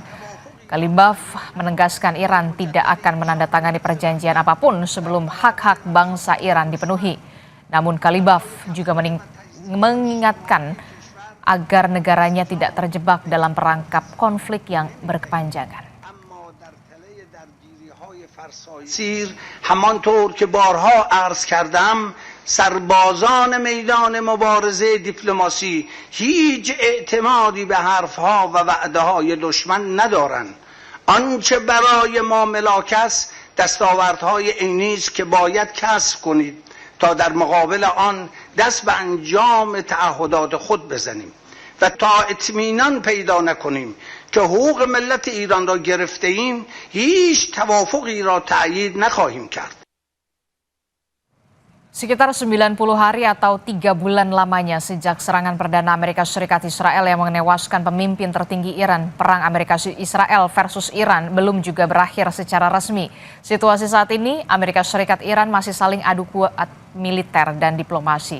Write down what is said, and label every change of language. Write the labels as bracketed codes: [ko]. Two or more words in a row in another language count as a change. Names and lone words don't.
[id] Ghalibaf menegaskan Iran tidak akan menandatangani perjanjian apapun sebelum hak-hak bangsa Iran dipenuhi. Namun Ghalibaf juga mengingatkan agar negaranya tidak terjebak dalam perangkap konflik yang berkepanjangan. [fa] سیر همانطور که بارها عرض کردم سربازان میدان مبارزه دیپلماسی هیچ اعتمادی به حرفها و وعده های دشمن ندارند. آنچه برای ما ملاک است دستاوردهای عینی است که باید کسب کنید تا در مقابل آن دست به انجام تعهدات خود بزنیم و تا اطمینان پیدا نکنیم که حقوق ملت ایران را گرفته ایم هیچ توافقی را تأیید نخواهیم کرد. [id] Sekitar 90 hari atau 3 bulan lamanya sejak serangan perdana Amerika Serikat Israel yang menewaskan pemimpin tertinggi Iran, perang Amerika Israel versus Iran belum juga berakhir secara resmi. Situasi saat ini, Amerika Serikat Iran masih saling adu kuat militer dan diplomasi.